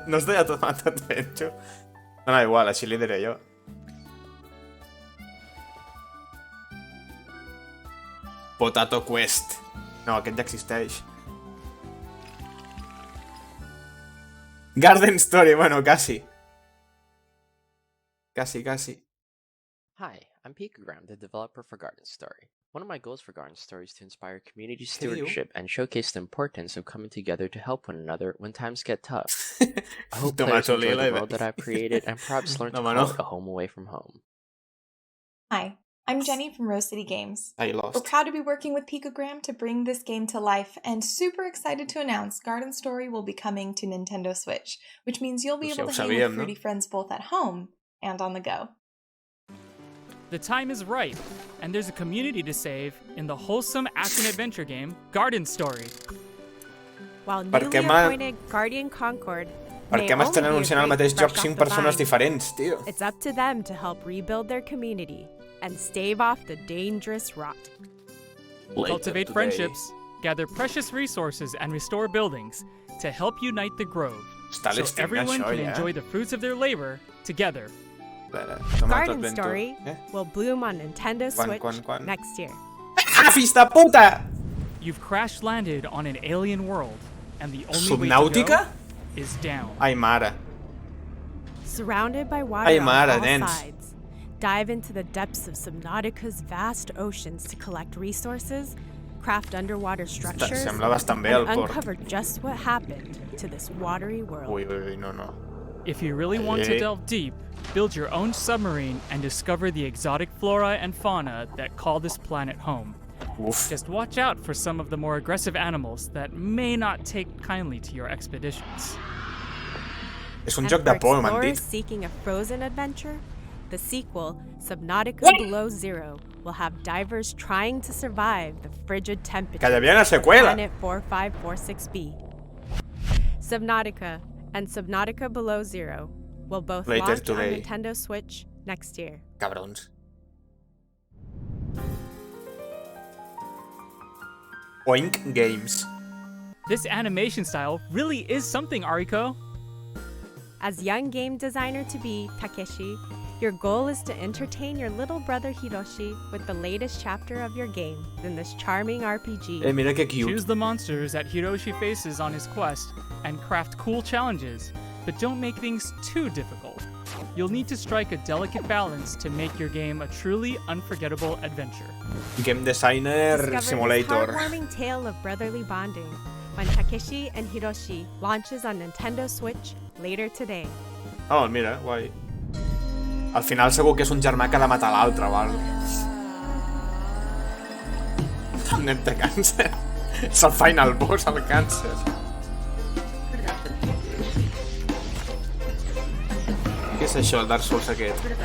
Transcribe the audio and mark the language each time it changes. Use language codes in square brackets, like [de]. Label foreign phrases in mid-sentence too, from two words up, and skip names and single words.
[ca] No es deia Tomato Adventure? No, igual, així li diré jo. Potato Quest. No, aquest ja existeix. Garden Story, [es] bueno, casi. Casi. [en] Hi, I'm Picogram, the developer for Garden Story. One of my goals for Garden Story is to inspire community stewardship and showcase the importance of coming together to help one another when times get tough. I hope players enjoy the world that I've created and perhaps learn to call it a home away from home. Hi, I'm Jenny from Rose City Games. I We're lost. proud to be working with Picogram to bring this game to life and super excited to announce Garden Story will be coming to Nintendo Switch, which means you'll be [es] Pues [en] able [es] ya [en] to [ca] ho [en] hang with [ca] sabíem, no? [en] fruity friends both at home and on the go. The time is right, and there's a community to save in the wholesome action-adventure game Garden Story. While [ca] Per [en] newly [ca] què m'ha- [en] appointed Guardian Concord [ca] Per [en] may [ca] què m'estan [en] only be a [ca] anunciant al [en] break [ca] mateix joc [en] fresh [ca] 5 [en] off the [ca] persones [en] vine, [ca] diferents, tio? [en] it's up to them to help rebuild their community and stave off the dangerous rot. Cultivate friendships, gather precious resources, and restore buildings to help unite the grove, [ca] Està [en] so [ca] l'estim [en] everyone [ca] d'això, [en] can [ca] ja. [en] enjoy the fruits of their labor together. Garden Story will bloom on Nintendo Switch [ca] quan? [en] next year. [ca] Ah, fills de puta! [en] You've crash-landed on an alien world, and the only way to [ca] Subnàutica? [en] go is down. [ca] Ai, mare. [en] Surrounded by water [ca] Ai, [en] on [ca] mare, [en] all [ca] nens. [en] sides, dive into the depths of Subnautica's vast oceans to collect resources, craft underwater structures, [ca] sembla bastant bé el [en] and [ca] port. [en] uncover just what happened to this watery world. [ca] Ui, no. [en] If you really want to Hey. delve deep, build your own submarine and discover the exotic flora and fauna that call this planet home. Uf. Just watch out for some of the more aggressive animals that may not take kindly to your expeditions. [ca] És un [en] And [ca] joc de [en] for [ca] por, m'han [en] explorers [ca] dit. [en] seeking a frozen adventure, the sequel, Subnautica Below Zero, will have divers trying to survive the frigid temperatures [ca] Que hi havia una [en] of [ca] seqüela. [en] Planet 4546b. Subnautica and Subnautica Below Zero will both Later launch today. on Nintendo Switch next year. [ca] Cabrons. Oink Games. [en] This animation style really is something, Ariko. As young game designer to be, Takeshi, your goal is to entertain your little brother Hiroshi with the latest chapter of your game in this charming RPG. [ca] Mira que cute. [en] Choose the monsters that Hiroshi faces on his quest and craft cool challenges, but don't make things too difficult. You'll need to strike a delicate balance to make your game a truly unforgettable adventure. Game Designer Discover this Simulator. heartwarming tale of brotherly bonding when Takeshi and Hiroshi launches on Nintendo Switch later today. [ca] Oh, mira, guai. Al final segur que és un germà que ha de matar l'altre o alguna cosa. El nen té càncer. És el [en] final boss, [ca] el càncer. Què és això, el Dark Souls aquest?